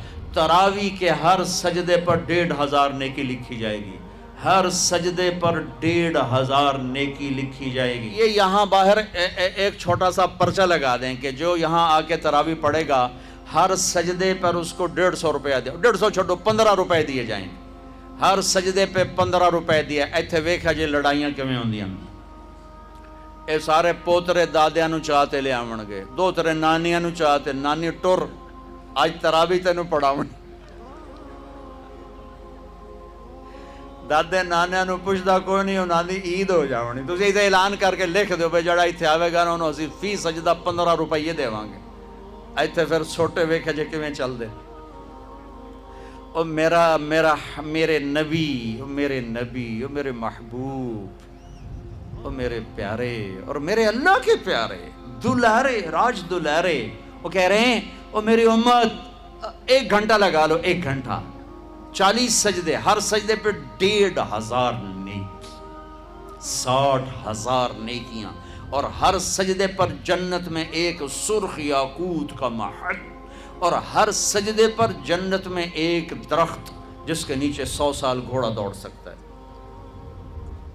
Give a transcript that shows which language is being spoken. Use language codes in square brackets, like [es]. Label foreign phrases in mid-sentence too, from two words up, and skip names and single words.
[ur] تراویح کے ہر سجدے پر 1500 نیکی لکھی جائے گی, ہر سجدے پر 1500 نیکی لکھی جائے گی. یہ یہاں باہر ایک چھوٹا سا پرچہ لگا دیں کہ جو یہاں آ کے تراویح پڑھے گا ہر سجدے پر اس کو 150 روپیہ دے, 150 چھوڑو 15 روپے دیے جائیں گے. ہر سجدے پہ 15 روپے دیا. [pa] ایتھے ویکھا جی لڑائیاں کیویں ہوندیاں. اے سارے پوترے دادیاں نو چاہتے لے آون گے, دوترے نانیاں نو چاہتے, نانی ٹر اج تراویح تینوں پڑھاون. دادے نانے نو پوچھدا کوئی نہیں، انہاں دی عید ہو جاونی، تسی ایتھے اعلان کر کے لکھ دیو بھئی جڑا ایتھے آوے گا نا انہوں اسی فی سجدہ 15 روپے دیواں گے، ایتھے پھر چھوٹے ویکھے جے کیویں چل دے۔ [ur] او میرے نبی، او میرے محبوب، او میرے پیارے اور میرے اللہ کے پیارے دلارے، راج دلارے، وہ کہہ رہے ہیں او میری امت 1 گھنٹہ لگا لو، 1 گھنٹہ 40 سجدے، ہر سجدے پہ 1500 نیکی، 60,000 نیکیاں، اور ہر سجدے پر جنت میں ایک سرخ یاقوت کا محل، اور ہر سجدے پر جنت میں ایک درخت جس کے نیچے 100 سال گھوڑا دوڑ سکتا ہے۔